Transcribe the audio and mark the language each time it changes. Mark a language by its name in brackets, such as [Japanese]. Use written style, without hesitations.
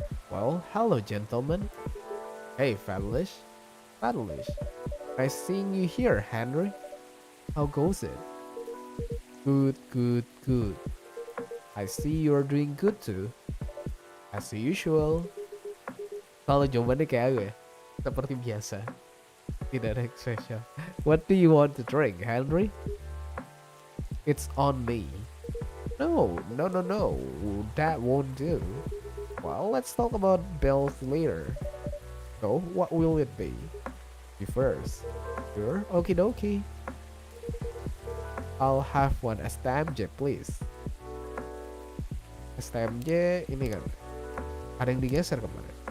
[English] Well, hello gentlemen. Hey, Fedelish. Fedelish. Nice seeing you here, Henry. How goes it? Good, good, good. I see you're doing good too. As usual. [Indonesian] Kalau jawabannya kayak aku ya, seperti biasa. Tidak ada yang spesial. [English] What do you want to drink, Henry? It's on me. No, no, no, no. That won't do. Well, let's talk about bills later. So, what will it be? You first. Sure? Okie dokie. I'll have one STMJ, please. [Indonesian] STMJ ini kan ada yang digeser kemarin.